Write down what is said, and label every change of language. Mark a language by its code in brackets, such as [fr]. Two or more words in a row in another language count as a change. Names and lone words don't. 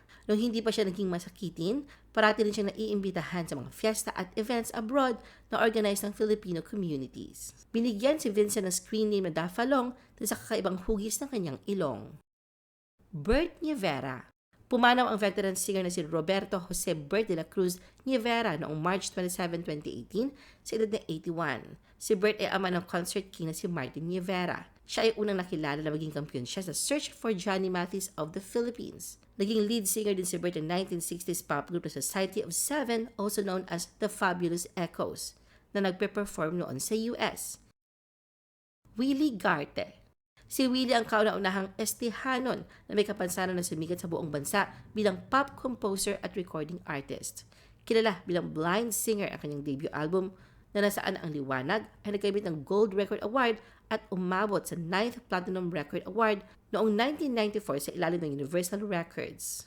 [tl] Nung hindi pa siya naging masakitin, parati rin siyang naiimbitahan sa mga fiesta at [en] events abroad [tl] na organized ng [en] Filipino communities. [tl] Binigyan si Vincent ng screen name na Dafalong dahil sa kakaibang hugis ng kanyang ilong. Bert Nievera. Pumanaw ang [en] veteran singer [tl] na si Roberto Jose Bert de la Cruz Nievera noong March 27, 2018 sa edad na 81. Si Bert ay ama ng [en] concert king [tl] na si Martin Nievera. Siya ay unang nakilala na maging kampiyon siya sa Search for Johnny Mathis of the Philippines. Naging [en] lead singer [tl] din si Bert ng 1960s [en] pop group [tl] na Society of Seven, [en] also known as [tl] The Fabulous Echoes, na nagpe-perform noon sa US. Willie Garte. Si Willie ang kauna-unahang Estehanon na may kapansanan na sumikat sa buong bansa bilang [en] pop composer [tl] at [en] recording artist. [tl] Kilala bilang [en] blind singer [tl] ang kanyang [en] debut album [tl] na nasaan ang liwanag ay nagkamit ng Gold Record Award at umabot sa 9th Platinum Record Award noong 1994 sa ilalim ng Universal Records.